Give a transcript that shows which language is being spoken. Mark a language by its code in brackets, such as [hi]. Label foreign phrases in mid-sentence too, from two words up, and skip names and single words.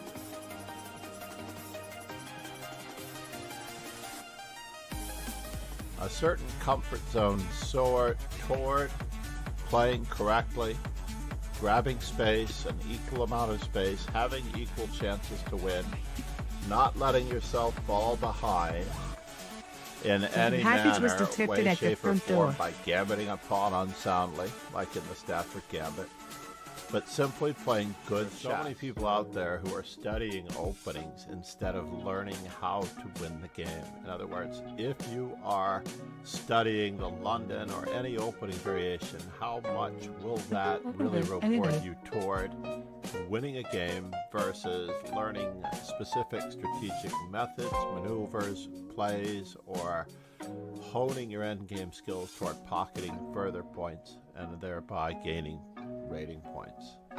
[en] A certain comfort zone soar toward playing correctly, grabbing space, an equal amount of space, having equal chances to win, not letting yourself fall behind in any manner, way, shape, or form by gambiting a pawn unsoundly, like in the Stafford Gambit, but simply playing good chess. So many people out there who are studying openings instead of learning how to win the game. In other words, if you are studying the London or any opening variation, how much will that really reward you toward winning a game versus learning specific strategic methods, maneuvers, plays, or honing your endgame skills toward pocketing further points and thereby gaining rating points.